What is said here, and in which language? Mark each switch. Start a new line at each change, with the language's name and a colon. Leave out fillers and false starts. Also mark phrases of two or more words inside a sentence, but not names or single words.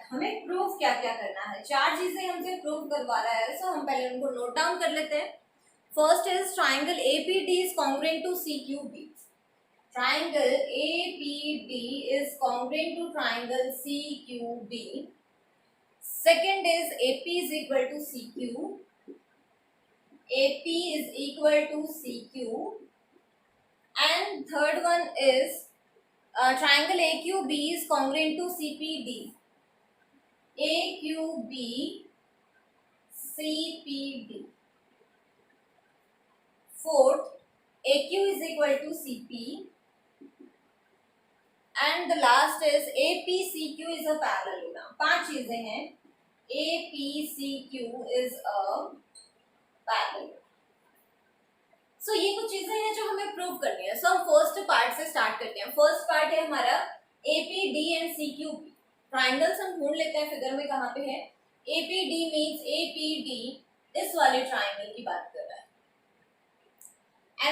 Hindi: हमें प्रूव क्या क्या करना है, चार चीजें हमसे प्रूव करवा रहा है। सो हम पहले उनको
English: note down
Hindi: कर लेते हैं।
English: first is triangle APD is congruent to CQB. triangle APD is congruent to triangle CQB. second is AP is equal to CQ. AP is equal to CQ. and third one is triangle AQB is congruent to CPD. AQB CPD। Fourth, AQ is equal to CP। and the last is APCQ is a parallelogram।
Hindi: पांच चीजें हैं।
English: APCQ is a parallelogram।
Hindi: सो ये कुछ चीजें हैं जो हमें प्रूव करनी है। सो हम
English: first part
Hindi: से स्टार्ट करते हैं।
English: first part
Hindi: है हमारा APD एंड CQB। ट्राइंगल्स हम ढूंढ लेते हैं फिगर में कहाँ पे है। APD मींस APD इस वाले ट्राइंगल की बात कर रहा है।